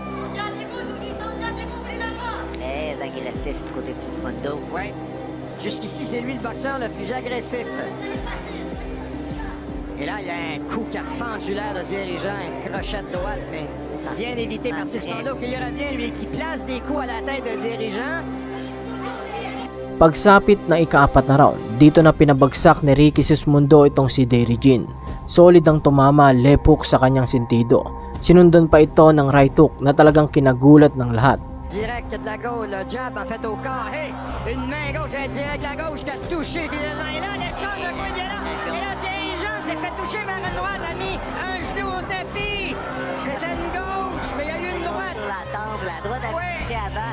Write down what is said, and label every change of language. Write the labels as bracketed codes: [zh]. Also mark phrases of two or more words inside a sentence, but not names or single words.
[fr] Très agressif du côté de Sismondo. Oui. Jusqu'ici, c'est lui le boxeur le plus agressif. Et là, il y a un coup qui a fendu l'air de Dirigeant, un crochet de droite, mais bien évité par Sismondo qui revient, lui, qui place des coups à la tête de Dirigeant. [tl] Pagsapit na ika-4 na round, dito na pinabagsak ni Ricky Sismondo itong si Dirigeant. Solid ang tumama [en] left hook [tl] sa kanyang sentido. Sinundan pa ito ng [en] right hook [tl] na talagang kinagulat ng lahat. [fr] Direct de la gauche, le jab en fait au corps. Hey, une main gauche, un direct de la gauche qui a touché. Et là, l'échange de coups de là. Et là, Dirigeant s'est fait toucher vers une droite, a mis un genou au tapis. C'était une gauche, mais il y a eu une droite. Sur la temple, la droite a touché avant.